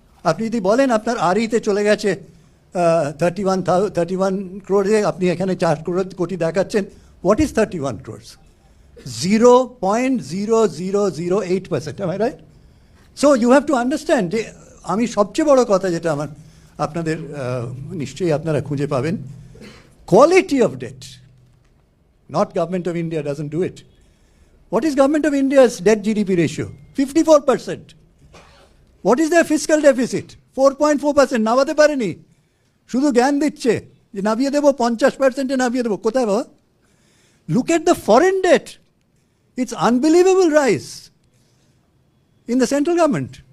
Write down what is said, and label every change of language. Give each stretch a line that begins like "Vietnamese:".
Bangla: আপনি যদি বলেন আপনার আরইতে চলে গেছে 31 crore, আপনি এখানে 4 কোটি দেখাচ্ছেন,
English: what is 31 crores? 0.0008%, am I right? So you have to understand,
Bangla: আমি সবচেয়ে বড় কথা যেটা আমার আপনাদের নিশ্চয়ই আপনারা খুঁজে পাবেন,
English: quality of debt. Not Government of India doesn't do it. What is Government of India's debt GDP ratio? 54%. What is their fiscal deficit? 4.4%.
Bangla: নামাতে পারেনি, শুধু জ্ঞান দিচ্ছে যে নামিয়ে দেবো, 50%-এ নামিয়ে দেবো। কোথায় বাবা?
English: Look at the foreign debt. It's unbelievable rise in the central government.